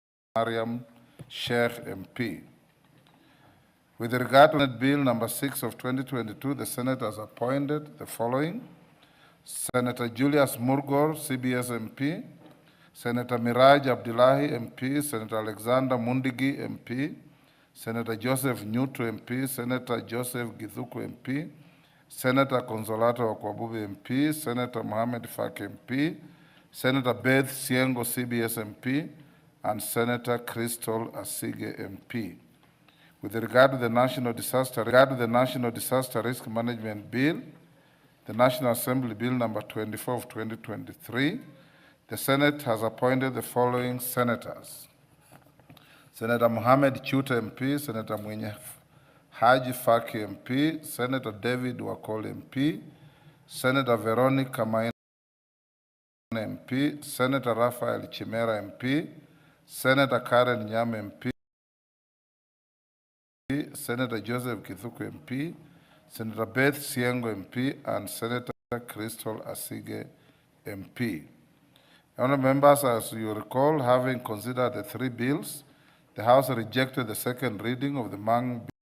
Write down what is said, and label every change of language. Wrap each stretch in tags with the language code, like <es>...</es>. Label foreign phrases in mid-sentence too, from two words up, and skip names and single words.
<en>Mariam Sheikh MP. With regard to Senate Bill number 6 of 2022, the Senate has appointed the following: Senator Julius Murgor, CBS MP, Senator Miraj Abdullahi MP, Senator Alexander Mundigi MP, Senator Joseph Nyutu MP, Senator Joseph Githuku MP, Senator Consolato Okwabubi MP, Senator Mohamed Faki MP, Senator Beth Siengo CBS MP, and Senator Crystal Asige MP. With regard to the National Disaster Risk Management Bill, the National Assembly Bill number 24 of 2023, the Senate has appointed the following senators: Senator Mohamed Chuta MP, Senator Mwenye Haji Faki MP, Senator David Wakol MP, Senator Veronica Maina MP, Senator Raphael Chimera MP, Senator Karen Nyame MP, Senator Joseph Kithuku MP, Senator Beth Siengo MP, and Senator Crystal Asige MP. Honourable members, as you recall, having considered the three bills, the House rejected the second reading of the Mang</en>